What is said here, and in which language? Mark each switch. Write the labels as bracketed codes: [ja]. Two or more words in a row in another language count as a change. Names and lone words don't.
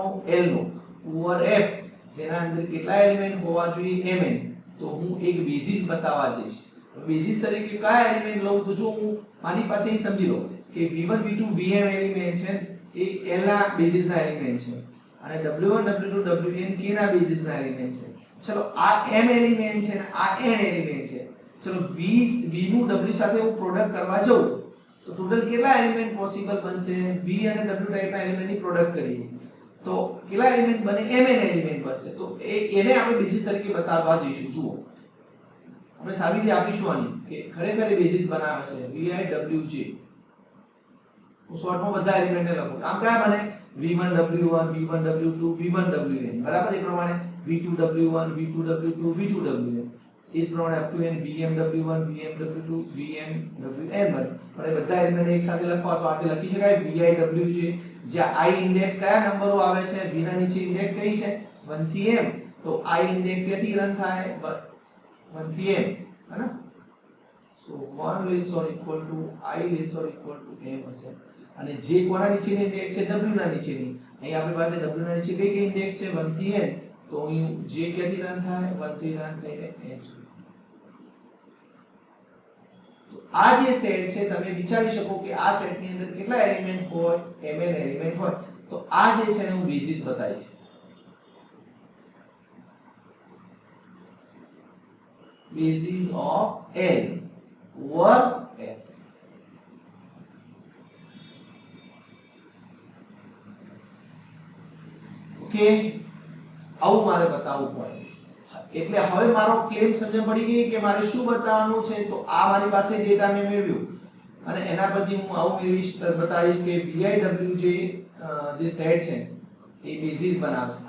[gu] L નો ઓવર f, જેના અંદર કેટલા એલિમેન્ટ હોવા જોઈએ? mn. તો હું એક બેઝિસ બતાવવા જઈશ. બેઝિસ તરીકે કયા એલિમેન્ટ લઉં? તો જો હું મારી પાસે અહીં સમજી લો કે v1 v2 vm એલિમેન્ટ છે એ L ના બેઝિસ ના એલિમેન્ટ છે અને w1 w2 wn k ના બેઝિસ ના એલિમેન્ટ છે. ચલો આ m એલિમેન્ટ છે અને આ n એલિમેન્ટ છે. ચલો v નું w સાથે હું પ્રોડક્ટ કરવા જાઉં તો ટોટલ કેટલા એલિમેન્ટ પોસિબલ બનશે? v અને w ટાઈપના એલિમેન્ટની પ્રોડક્ટ કરીએ તો કેટલા એલિમેન્ટ બને? mn એલિમેન્ટ બનશે. તો એને આપણે બેઝિસ તરીકે બતાવવા જઈશું. જુઓ, આપણે સાબિતી આપીશું આની કે ખરેખર બેઝિસ બનાવે છે vij. હું શોર્ટમાં બધા એલિમેન્ટને લખું. આમ કયા બને? v1 w1 v1 w2 v1 wn. બરાબર? એ પ્રમાણે v2 w1 v2 w2 v2 wn. એ જ પ્રમાણે [en] up to [gu] n vm w1 vm w2 vm wn બને. પણ એ બધા એલિમેન્ટ એક સાથે લખવા તો આપણે લખી શકાય vij, જ્યાં i ઇન્ડેક્સ કયા નંબરો આવે છે? v ના નીચે ઇન્ડેક્સ કઈ છે? 1 થી m. તો i ઇન્ડેક્સ ક્યાંથી રન થાય? 1 થી m. [hi] है ना? [en] so 1 less or equal to I less or equal to m હશે. [gu] અને જે કોના નીચેની ઇન્ડેક્સ છે? w ના નીચેની. અહીં આપણી પાસે w ના નીચે કઈ કઈ ઇન્ડેક્સ છે? 1 થી n. તો અહીં જે ક્યાંથી રન થાય? 1 થી રન થઈને n. તો આ જે સેટ છે તમે વિચારી શકો કે આ સેટની અંદર કેટલા એલિમેન્ટ હોય? mn એલિમેન્ટ હોય. તો આ જે છે ને હું બેઝિસ બતાવીશ. [en] basis of L over f. [gu] ઓકે, આવું મારે બતાવવું પડે. એટલે હવે મારો ક્લેમ સમજ પડી ગઈ કે મારે શું બતાવવાનું છે? તો આ મારી પાસે ડેટા મેં મેળવ્યો અને એના પરથી હું આવું મેળવીશ બતાવીશ કે viw જે સેટ છે એ બેઝિસ બનાવે છે.